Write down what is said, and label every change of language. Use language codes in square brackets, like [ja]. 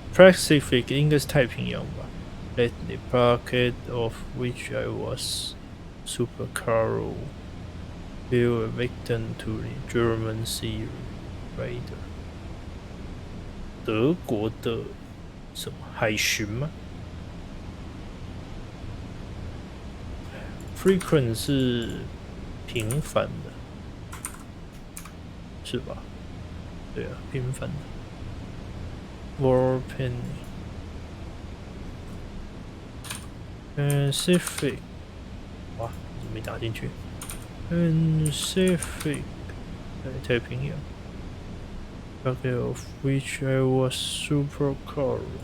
[zh] Pacific 应该是太平洋吧。 [en] Let the packet of which I was supercargo fell a victim to the German sea raider. [zh] 德国的什么海巡吗 ？Frequent 是频繁的。是吧？对啊，频繁的。 Warpenny Pacific， 哇，怎么没打进去 ？Pacific， 太平洋。 [en] Packet of which I was supercargo.